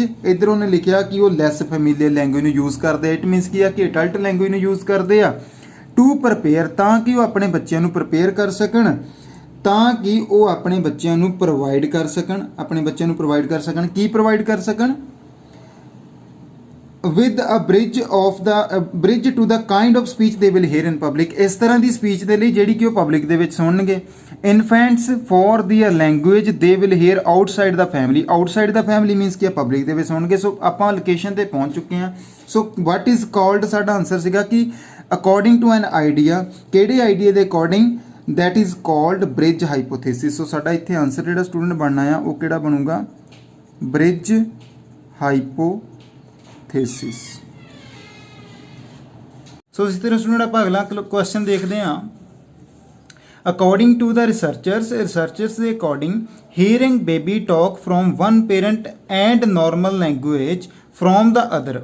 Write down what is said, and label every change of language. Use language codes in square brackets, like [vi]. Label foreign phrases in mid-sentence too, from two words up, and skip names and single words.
[pa] ਇੱਧਰ ਉਹਨੇ ਲਿਖਿਆ ਕਿ ਉਹ [en] less familiar language [pa] ਨੂੰ ਯੂਜ਼ ਕਰਦੇ ਆ। [en] it means [pa] ਕੀ ਆ ਕਿ [en] adult language [pa] ਨੂੰ ਯੂਜ਼ ਕਰਦੇ ਆ [en] to prepare, [pa] ਤਾਂ ਕਿ ਉਹ ਆਪਣੇ ਬੱਚਿਆਂ ਨੂੰ ਪ੍ਰਪੇਅਰ ਕਰ ਸਕਣ, ਤਾਂ ਕਿ ਉਹ ਆਪਣੇ ਬੱਚਿਆਂ ਨੂੰ ਪ੍ਰੋਵਾਈਡ ਕਰ ਸਕਣ। ਆਪਣੇ ਬੱਚਿਆਂ ਨੂੰ ਪ੍ਰੋਵਾਈਡ ਕਰ ਸਕਣ, ਕੀ ਪ੍ਰੋਵਾਈਡ ਕਰ ਸਕਣ? [en] with a bridge of the bridge to the kind of speech they will hear in public। [pa] ਇਸ ਤਰ੍ਹਾਂ ਦੀ ਸਪੀਚ ਦੇ ਲਈ ਜਿਹੜੀ ਕਿ ਉਹ ਪਬਲਿਕ ਦੇ ਵਿੱਚ ਸੁਣਨਗੇ। [en] infants for their language they will hear outside the family। outside the family means [pa] ਕਿ ਪਬਲਿਕ ਦੇ ਵਿੱਚ ਸੁਣਨਗੇ। ਸੋ ਆਪਾਂ ਲੋਕੇਸ਼ਨ ਤੇ ਪਹੁੰਚ ਚੁੱਕੇ ਹਾਂ। ਸੋ [en] what is called [pa] ਸਾਡਾ ਆਨਸਰ ਸੀਗਾ ਕਿ [en] according to an idea, [pa] ਕਿਹੜੇ ਆਈਡੀਆ ਦੇ ਅਕੋਰਡਿੰਗ? [en] that is called bridge hypothesis। [pa] ਸੋ ਸਾਡਾ ਇੱਥੇ ਆਨਸਰ ਜਿਹੜਾ ਸਟੂਡੈਂਟ ਬਣਨਾ ਆ ਉਹ ਕਿਹੜਾ ਬਣੂਗਾ? [en] bridge hypothesis। [pa] ਸੋ ਇਸ ਤਰ੍ਹਾਂ ਸਟੂਡੈਂਟ ਆਪਾਂ ਅਗਲਾ ਕੁਐਸਚਨ ਦੇਖਦੇ ਹਾਂ। [en] according to the researchers ਦੇ according hearing baby talk from one parent and normal language from the other.